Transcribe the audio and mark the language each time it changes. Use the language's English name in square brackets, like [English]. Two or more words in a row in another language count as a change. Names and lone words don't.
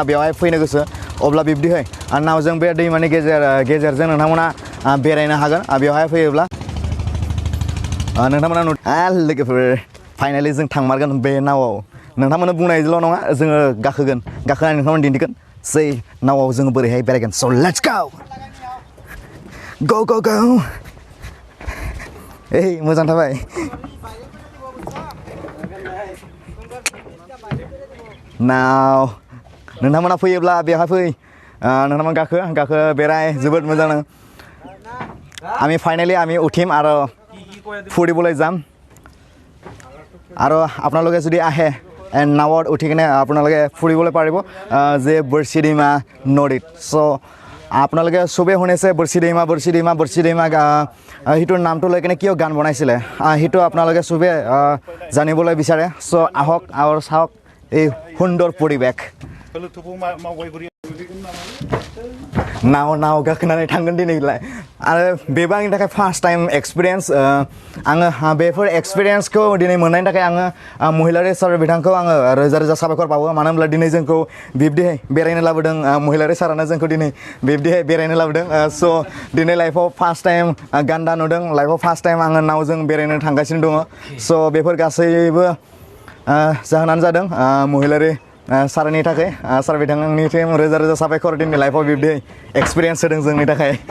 [Bodo] बेवहाय फैनो गोसो अब्ला बिब्दिहाय नावजों बे दैमानि गेजेरजों नोंथांमोना बेरायनो हागोन बेवहाय फैयोब्ला नोंथांमोना लोगोफोर फाइनालि जों थांमारगोन बे नावआव नोंथांमोना बुंनायजोंल' नङा जोङो गाखोनानै नोंथांमोना दिन्थिगोन जै नावआव जोङो बोरैहाय बेरायगोन स' [English] let's go [Bodo] ओइ मोजां थाबाय नाव नोंथांमोना फैयोब्ला बेवहाय फै नोंथांमोना गाखो बेराय जोबोद मोजां [Assamese] আমি ফাইনেলি আমি উঠিম আৰু ফুৰিবলৈ যাম আৰু আপোনালোকে যদি আহে নাৱত উঠি কিনে আপোনালোকে ফুৰিবলৈ পাৰিব যে বৰশী दैमा নদীত চ' আপোনালোকে চবেই শুনিছে বৰশী दैमा সেইটোৰ নামটো লৈ কিনে কিয় গান বনাইছিলে সেইটো আপোনালোকে চবেই জানিবলৈ বিচাৰে চ' আহক আৰু চাওক এই সুন্দৰ পৰিৱেশ [Bodo] नाव गाखोनानै थांगोन दिनैलाय आरो बेबो आंनि थाखाय [English] first time experience [Bodo] आङो बेफोर एक्सपिरियेन्सखौ दिनै मोननायनि थाखाय आङो महिलारि सार बिथांखौ आङो रोजा साबायखर बावो मानो होनब्ला दिनै जोंखौ बिब्दिहाय बेरायनो लाबोदों महिलारि सारानो जोंखौ दिनै बिब्दिहाय बेरायनो लाबोदों स' दिनै लाइफआव [English] first time [Bodo] गान्दा नुदों लाइफआव [English] first time [Bodo] आङो नावजों बेरायनो थांगासिनो दङ स' बेफोर गासैबो जाहोनानो जादों महिलारि सारनि थाखाय सार बिथांनिसिम रोजा साबायखर दिनै लाइफआव बिब्दि एक्सपिरियेन्स होदों जोंनि थाखाय